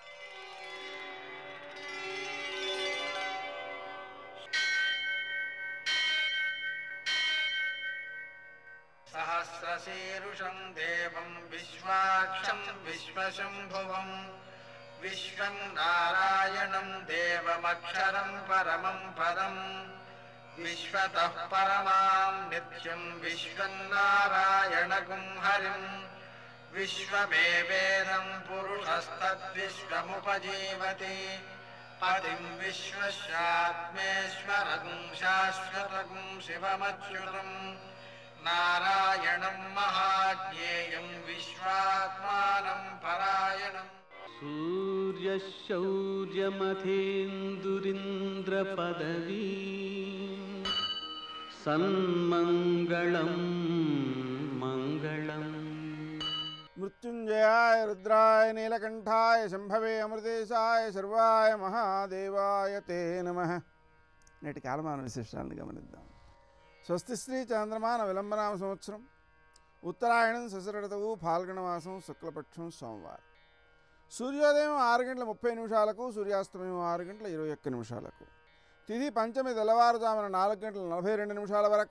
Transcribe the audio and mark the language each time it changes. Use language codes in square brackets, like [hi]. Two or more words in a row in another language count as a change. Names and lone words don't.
[sa] సహస్రశీరుషం దేవం విశ్వాక్షం విశ్వశంభువం విశ్వం నారాయణం దేవమక్షరం పరమం పదం విశ్వతః పరమాం నిత్యం విశ్వం నారాయణగుం హరిం विश्वमेवेदं पुरुषस्तद्विश्वमुपजीवति पतिं विश्वस्यात्मेश्वरं शाश्वतं शिवमच्युतं नारायणं महाज्ञेयं विश्वात्मानं परायणम् सूर्यशौर्यमथेन्दुरिन्द्रपदवी सन्मङ्गलं मङ्गलम् मृत्युंजयाय रुद्राय नीलकंठाय शंभवे अमृतेशाय सर्वाय महादेवाय ते नमः. [te] నేటి కాలమాన విశేషాలను గమనిద్దాం. స్వస్తి శ్రీ చంద్రమాన విలంబనామ సంవత్సరం ఉత్తరాయణం శశిరఋతువు ఫాల్గుణమాసం శుక్లపక్షం సోమవారం. సూర్యోదయం 6:30 సూర్యాస్తమయం 6:21. తిథి పంచమి తెల్లవారుజామున 4:42 వరకు.